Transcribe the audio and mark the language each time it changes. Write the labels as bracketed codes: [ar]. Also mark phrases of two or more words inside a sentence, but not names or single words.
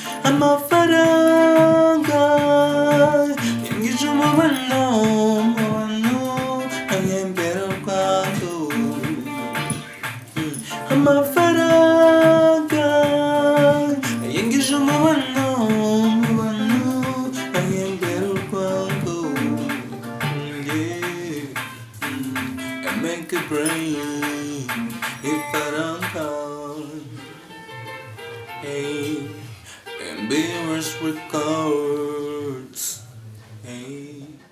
[rw] Amafaranga yangije umubano mu bantu, anyembera urwango. Amafaranga yangije umubano mu bantu, anyembera urwango. [en] Yeah. I make a brain, ifaranga. Hey, and Beavers Records. Hey.